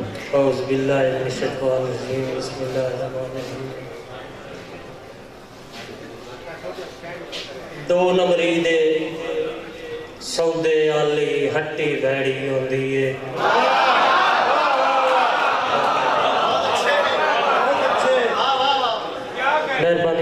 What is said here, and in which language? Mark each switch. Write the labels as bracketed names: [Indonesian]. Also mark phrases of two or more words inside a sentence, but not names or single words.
[Arabic] أعوذ بالله من الشيطان الرجيم بسم الله الرحمن الرحيم. [Punjabi] دو نمبری دے سودے آلی ہٹی بیڑی ہوندی ہے. मेहरबानी।